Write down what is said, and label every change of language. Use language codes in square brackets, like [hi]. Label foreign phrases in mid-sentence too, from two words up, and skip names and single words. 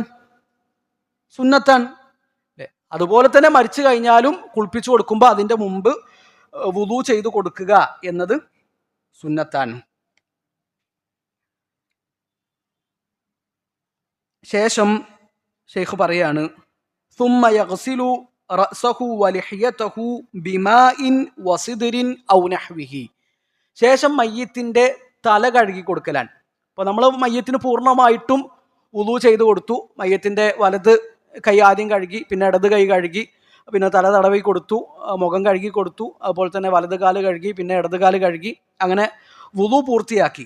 [ml] സുന്നത്താണ്. അതുപോലെ തന്നെ മരിച്ചു കഴിഞ്ഞാലും കുളിപ്പിച്ചു കൊടുക്കുമ്പോൾ അതിന്റെ മുമ്പ് വുളു ചെയ്തു കൊടുക്കുക എന്നത് സുന്നത്താണ്. ശേഷം ഷെയ്ഖ് പറയാണ്, [ar] ثم يغسل رأسه ولحيته بماء وصدر أو نحوه. [ml] ശേഷം മയ്യത്തിന്റെ തല കഴുകി കൊടുക്കലാണ്. അപ്പോൾ നമ്മൾ മയ്യത്തിന് പൂർണ്ണമായിട്ടും വുളു ചെയ്തു കൊടുത്തു. മയ്യത്തിന്റെ വലത് കൈ ആദ്യം കഴുകി, പിന്നെ ഇടത് കൈ കഴുകി, പിന്നെ തല തടവി കൊടുത്തു, മുഖം കഴുകി കൊടുത്തു, അതുപോലെ തന്നെ വലത് കാല് കഴുകി, പിന്നെ ഇടത് കാല് കഴുകി, അങ്ങനെ വുളു പൂർത്തിയാക്കി.